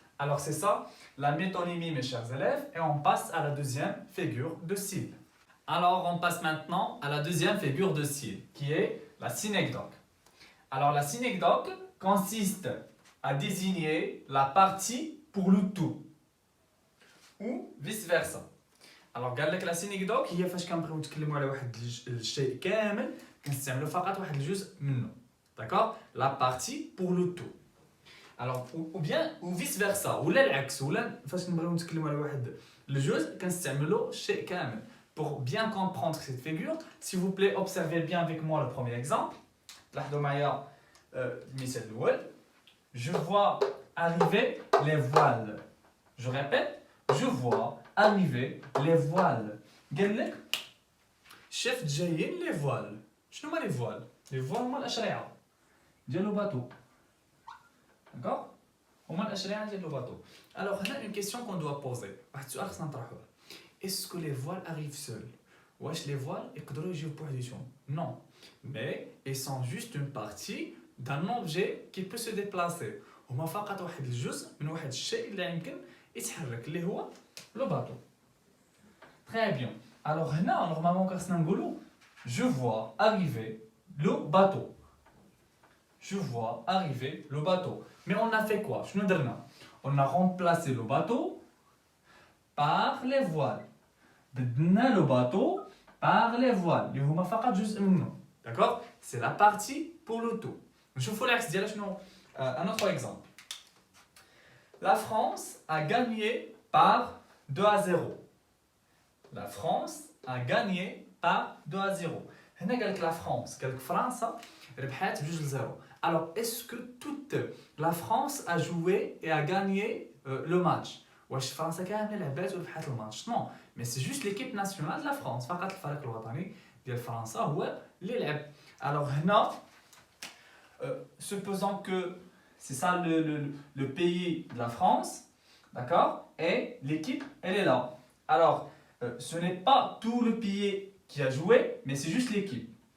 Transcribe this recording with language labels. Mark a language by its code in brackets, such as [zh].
[fr] Alors c'est ça, la métonymie, mes chers élèves, et on passe à la deuxième figure de style. Alors on passe maintenant à la deuxième figure de style, qui est la synecdoque. Alors la synecdoque consiste à désigner la partie pour le tout ou vice versa. [ar] Alors قال لك la synecdoque هي فاش كنبغيو نتكلموا على واحد الشيء كامل كنستعملوا فقط واحد الجزء منه. [fr] D'accord? La partie pour le tout. Alors ou bien ou vice versa [ar] ولا العكس ولا فاش نبغيو نتكلموا على واحد الجزء كنستعملوا الشيء كامل. [fr] Pour bien comprendre cette figure, s'il vous plaît, observez bien avec moi le premier exemple. [ar] لاحظوا معايا المثال الأول. [fr] Je vois arriver les voiles. Je répète, je vois arriver les voiles. [ar] قال لك شفت جايين les voiles. شنو هما les voiles؟ Les voiles هما الأشرعة ديال لو باتو. [fr] D'accord? [ar] هما الأشرعة ديال لو باتو. [fr] Alors هنا une question qu'on doit poser. [ar] واحد السؤال خصنا نطرحوه. [fr] Est-ce que les voiles arrivent seuls? [ar] واش les voiles يقدروا يجيو بوحديتهم؟ Non. [fr] Mais ils sont juste une partie d'un objet qui peut se déplacer. [ar] هما فقط واحد الجزء من واحد الشيء اللي يمكن يتحرك اللي هو لو باتو. [fr] Très bien. Alors هنا normalement خصنا نقولوا je vois arriver le bateau. Je vois arriver le bateau. Mais on a fait quoi? [ar] شنو درنا؟ [fr] On a remplacé le bateau par les voiles. [ar] بدلنا [fr] le bateau par les voiles [ar] اللي هما فقط جزء منه. [fr] D'accord? C'est la partie pour le tout. [ar] نشوفوا العكس ديالها شنو. [fr] Un autre exemple. La France a gagné par 2-0. La France a gagné par 2-0. [ar] هنا قال لك la France قال لك فرنسا ربحات ب2-0. [fr] Alors est-ce que toute la France a joué et a gagné le match? [ar] واش فرنسا كامله لعبات وربحات الماتش؟ [fr] Non, mais c'est juste l'équipe nationale de la France. [ar] فقط الفريق الوطني ديال فرنسا هو اللي لعب. [fr] Alors هنا supposons que c'est ça le pays de la France, d'accord? Et l'équipe, elle est là. Alors, ce n'est pas tout le pays qui a joué, mais c'est juste l'équipe.